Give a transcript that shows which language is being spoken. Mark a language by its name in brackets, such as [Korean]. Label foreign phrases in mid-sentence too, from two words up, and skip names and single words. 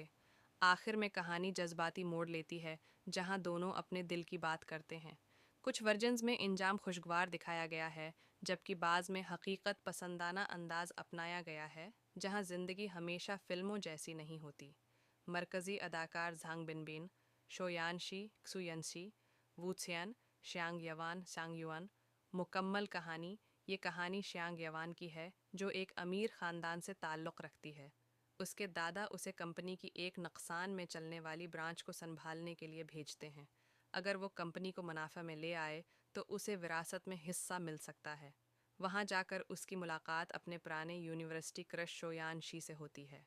[Urdu] آخر میں کہانی جذباتی موڑ لیتی ہے، جہاں دونوں اپنے دل کی بات کرتے ہیں. کچھ ورژنز میں انجام خوشگوار دکھایا گیا ہے، جبکہ بعض میں حقیقت پسندانہ انداز اپنایا گیا ہے، جہاں زندگی ہمیشہ فلموں جیسی نہیں ہوتی. مرکزی اداکار झांग बिनबिन, शोयान शी क्सुयनशी, वूत्सियान, श्यांग यवान सांग युआन। مکمل کہانی. یہ کہانی श्यांग यवान کی ہے، جو ایک امیر خاندان سے تعلق رکھتی ہے। اس کے دادا اسے کمپنی کی ایک نقصان میں چلنے والی برانچ کو سنبھالنے کے لیے بھیجتے ہیں۔ اگر وہ کمپنی کو منافع میں لے آئے تو اسے وراثت میں حصہ مل سکتا ہے۔ وہاں جا کر اس کی ملاقات اپنے پرانے یونیورسٹی کرش شویان شی سے ہوتی ہے۔